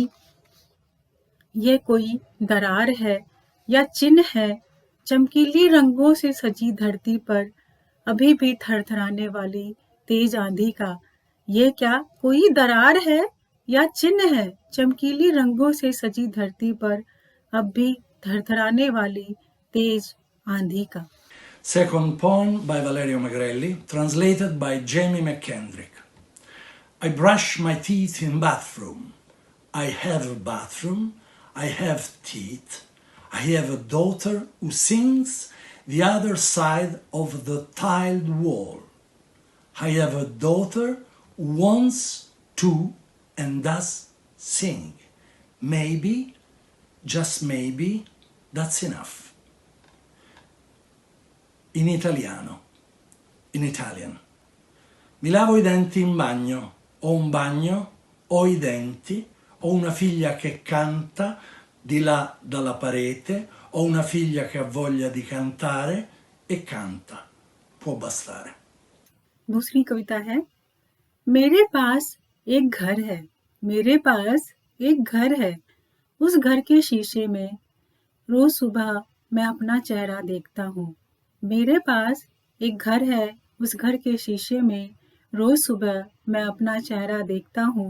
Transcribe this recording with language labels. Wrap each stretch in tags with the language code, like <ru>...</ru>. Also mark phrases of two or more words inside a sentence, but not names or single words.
<hi>ये कोई दरार है या चिन्ह है चमकीली रंगों से सजी धरती पर अभी भी थरथराने वाली तेज आंधी का। ये क्या कोई दरार है या चिन्ह है चमकीली रंगों से सजी धरती पर अब भी थरथराने वाली तेज आंधी का।</hi> <en>Second poem by Valerio Magrelli, translated by Jamie McKendrick. I brush my teeth in bathroom. I have a bathroom. I have teeth. I have a daughter who sings the other side of the tiled wall. I have a daughter who wants to and does sing. Maybe, just maybe, that's enough.</en> <it>In italiano,</it> <en>in Italian.</en> <it>Mi lavo i denti in bagno, ho un bagno, ho i denti, ho una figlia che canta di là dalla parete, ho una figlia che ha voglia di cantare e canta. Può bastare.</it> <hi>दूसरी कविता है, मेरे पास एक घर है, मेरे पास एक घर है, उस घर के शीशे में रोज सुबह मैं अपना चेहरा देखता हूँ। मेरे पास एक घर है, उस घर के शीशे में रोज सुबह मैं अपना चेहरा देखता हूँ।</hi>